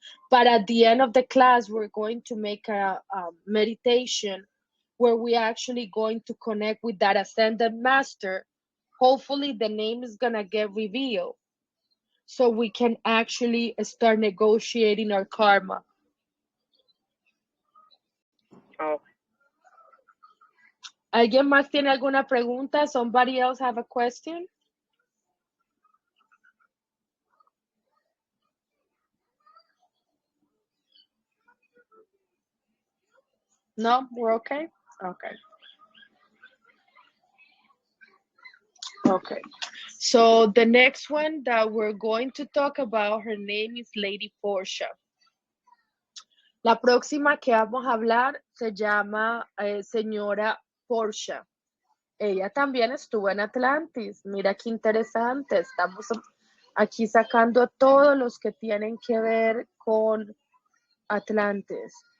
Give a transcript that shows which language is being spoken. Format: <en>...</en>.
<en>But at the end of the class, we're going to make a meditation where we're actually going to connect with that ascended master. Hopefully the name is going to get revealed so we can actually start negotiating our karma. Oh.</en> <es>¿Alguien más tiene alguna pregunta?</es> <en>Somebody else have a question? No, we're okay? Okay. Okay. So the next one that we're going to talk about, her name is Lady Portia.</en> <es>La próxima que vamos a hablar se llama señora Portia. Ella también estuvo en Atlantis. Mira qué interesante. Estamos aquí sacando a todos los que tienen que ver con Atlantis.</es>